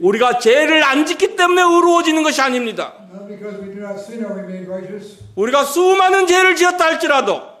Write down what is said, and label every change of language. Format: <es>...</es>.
<ko>우리가 죄를 안 짓기 때문에 의로워지는 것이 아닙니다.</ko> <en>Not because we do not sin are we made righteous,</en> <ko>우리가 수많은 죄를 지었다 할지라도</ko>